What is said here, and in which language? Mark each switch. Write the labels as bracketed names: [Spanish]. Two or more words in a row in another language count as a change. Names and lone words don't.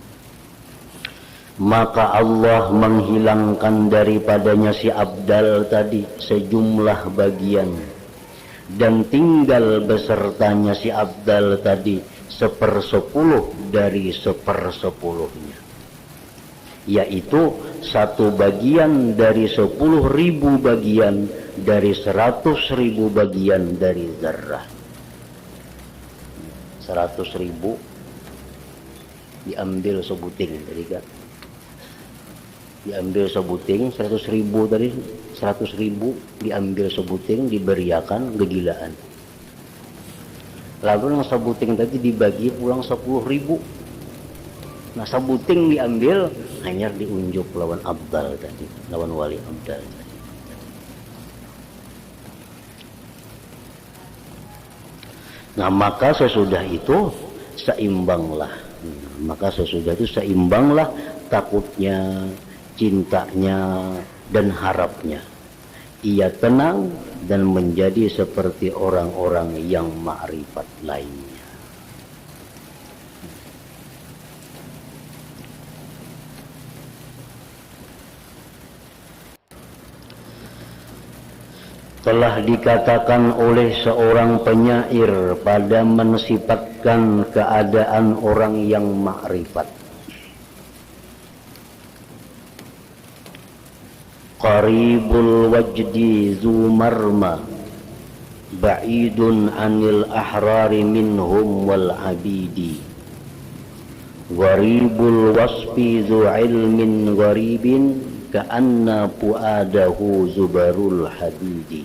[Indonesian] Maka Allah menghilangkan daripadanya si abdal tadi sejumlah bagian, dan tinggal besertanya si abdal tadi 1/10 dari 1/10-nya, yaitu satu bagian dari 10.000 bagian dari 100.000 bagian dari zarrah. [Banjar] 100.000 diambil sebuting tadi kan, diambil sebuting 100.000 tadi, 100.000 diambil sebuting, diberiakan kegilaan. Lalu yang sebuting tadi dibagi pulang 10.000. Nah sebuting diambil, hanya diunjuk lawan abdal tadi, lawan wali abdal tadi. [Indonesian] Nah maka sesudah itu seimbanglah, takutnya, cintanya, dan harapnya. Ia tenang dan menjadi seperti orang-orang yang ma'rifat lainnya. Telah dikatakan oleh seorang penyair pada mensifatkan keadaan orang yang ma'rifat. [Arabic] قريب الوجد ذو مرمى بعيد عن الأحرار منهم والعبيد. غريب الوصف ذو علم غريب كأن فؤاده زبر الحديد.